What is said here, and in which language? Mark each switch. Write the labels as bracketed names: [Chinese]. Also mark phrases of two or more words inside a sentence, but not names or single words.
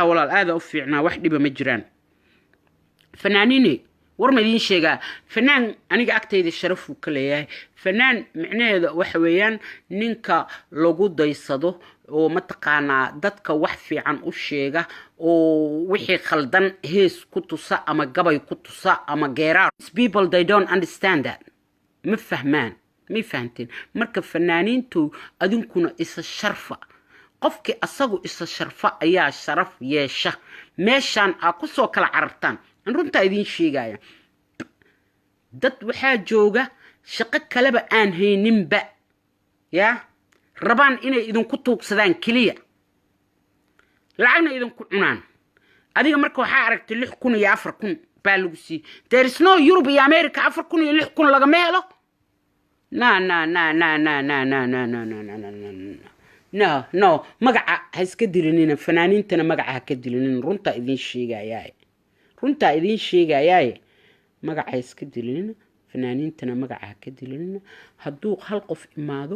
[Somali] walaal aad u fiicnaa wax dhiba ma jiraan fanaaniinay war ma idin sheegaa fanaan aniga agtayda sharaf uu ka leeyahay fanaan macnaheedu waxa weeyaan ninka lagu daysado oo ma taqaana dadka wax fiican u sheega oo wixii khaldan hees ku tusa ama gabay ku tusa ama geeraar [English] people they don't understand that [Somali] ma fahmaan ma fahanteen marka fanaaniintu adinkuna isa sharfa qofkii asagu isa sharfa ayaa sharaf yeesha meeshan aa ku soo kala carartaan runta idin sheegaya dad waxaa jooga shaqo kaleba aan hayninba ya rabaan inay idinku tuugsadaan kaliya lacagna idinku cunaan adiga marka waxaa aragtay 6,000 iyo 4,000 baa lagu sii [English] there is no Europe [Somali] iyo America 4,000 iyo 6,000 laga meelo no magaca ha iska dilinina fanaaniintana magaca ha ka dilinin runta idin sheegayaa magaca iska dilinin fanaaniintana magaca ha ka dilinin hadduu hal qof imaado